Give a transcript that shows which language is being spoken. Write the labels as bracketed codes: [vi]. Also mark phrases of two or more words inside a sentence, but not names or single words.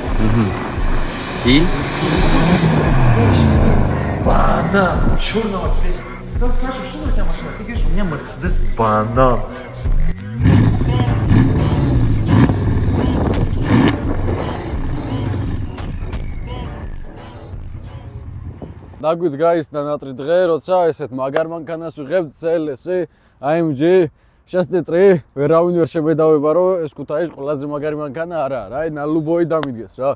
[ru] И? Банан, черного цвета. Да скажи, что за у тебя машина? Ты говоришь, у меня Мерседес банан. [ka] Ნაგვით გაისნა ნატრი დღე, როცა ესეთ მაგარ მანქანას ვიღებთ CLS AMG 6 ვერავინ ვერ შემედავება, რომ ეს ქუთაისის ყველაზე მაგარი მანქანა არა არა, აი ნალუბოი დამიდგეს რა.